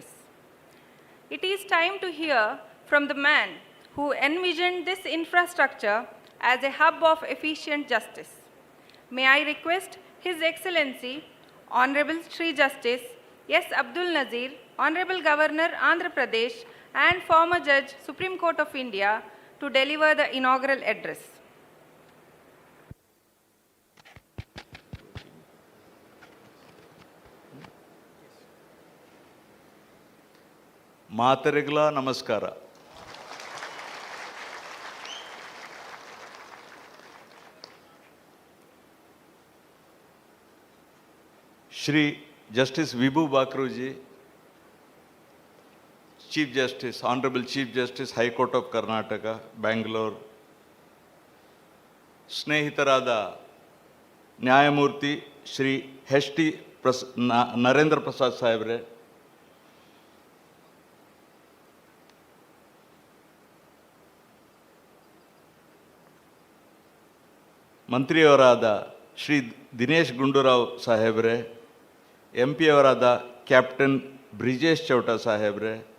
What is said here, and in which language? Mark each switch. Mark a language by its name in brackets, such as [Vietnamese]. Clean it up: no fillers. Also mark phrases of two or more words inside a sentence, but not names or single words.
[English] It is time to hear from the man who envisioned this infrastructure as a hub of efficient justice. May I request His Excellency, Honorable Shri Justice S. Abdul Nazir, Honorable Governor, Andhra Pradesh, and former Judge, Supreme Court of India, to deliver the inaugural address. [Tulu] ಮಾತರಿಗಳ ನಮಸ್ಕಾರ. [English] Shri Justice Vibhu Bakruji, Chief Justice, Honorable Chief Justice, High Court of Karnataka, Bangalore, [Kannada] ಸ್ನೇಹಿತರಾದ ನ್ಯಾಯಮೂರ್ತಿ ಶ್ರೀ ಎಚ್ ಟಿ ನರೇಂದ್ರ ಪ್ರಸಾದ್ ಸಾಹೇಬ್ರೆ, ಮಂತ್ರಿಯವರಾದ ಶ್ರೀ ದಿನೇಶ್ ಗುಂಡೂರಾವ್ ಸಾಹೇಬ್ರೆ, ಎಂ ಪಿಯವರಾದ ಕ್ಯಾಪ್ಟನ್ ಬ್ರಿಜೇಶ್ ಚೌಟ ಸಾಹೇಬ್ರೆ,